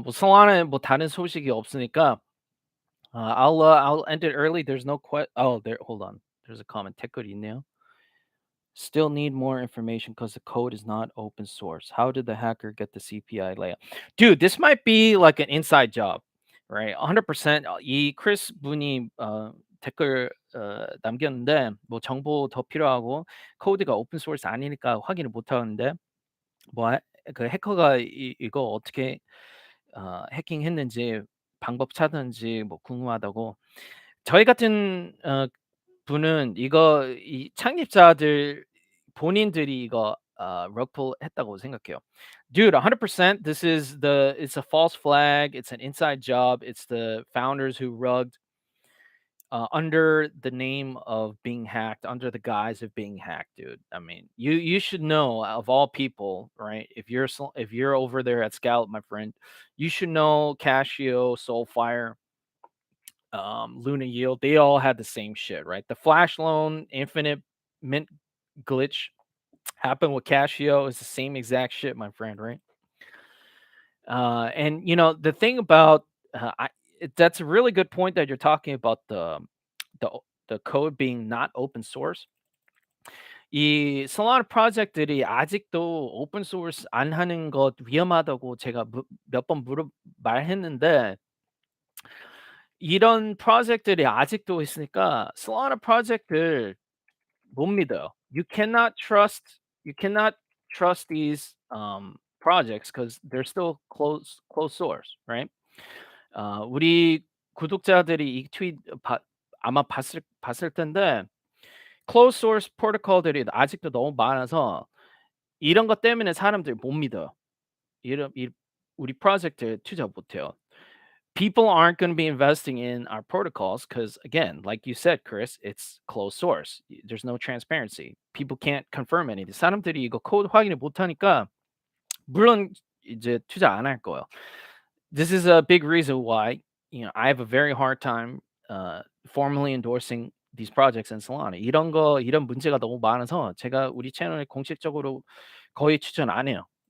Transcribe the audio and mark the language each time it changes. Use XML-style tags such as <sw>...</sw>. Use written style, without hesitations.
<ko>뭐 Solana 뭐 다른 소식이 없으니까</ko> <en>I'll end it early. There's no oh, there hold on. There's a comment.</en> <ko>댓글이 있네요.</ko> <en>Still need more information because the code is not open source. How did the hacker get the CPI layout? Dude, this might be like an inside job, right?</en> <ko>100% 이 크리스 분이 댓글 남겼는데 뭐 정보 더 필요하고 코드가 오픈 소스 아니니까 확인을 못 하는데 그 해커가 이거 어떻게 해킹했는지 방법 찾았는지 뭐 궁금하다고. 저희 같은 분은 이거 이 창립자들 본인들이 이거 rugpull 했다고 생각해요.</ko> <en>Dude, 100% it's a false flag. It's an inside job. It's the founders who rugged under the name of being hacked, under the guise of being hacked, dude. I mean, you should know of all people, right? If you're over there at Scout, my friend, you should know CASHIO, Soulfire, Luna Yield. They all had the same shit, right? The flash loan, infinite mint glitch happened with CASHIO. It's the same exact shit, my friend, right? And you know the thing about that's a really good point that you're talking about the the code being not open source.</en> <ko>이 Solana 프로젝트들이 아직도 오픈 소스 안 하는 것 위험하다고 제가 몇 번 말했는데 이런 프로젝트들이 아직도 있으니까 Solana 프로젝트를 못 믿어요.</ko> <en>You cannot trust these projects because they're still closed source, right?</en> <ko>우리 구독자들이 이 트윗 아마 봤을 텐데 closed source 프로토콜들이 아직도 너무 많아서 이런 것 때문에 사람들이 못 믿어요. 우리 프로젝트에 투자 못 해요.</ko> <en>People aren't going to be investing in our protocols because, again, like you said, Chris, it's closed source. There's no transparency. People can't confirm anything.</en> <ko>사람들이 이거 코드 확인을 못 하니까 물론 이제 투자 안 할 거예요.</ko> <en>This is a big reason why, you know, I have a very hard time formally endorsing these projects in Solana.</en> <ko>이런 문제가 너무 많아서 제가 우리 채널에 공식적으로 거의 추천 안 해요.</ko>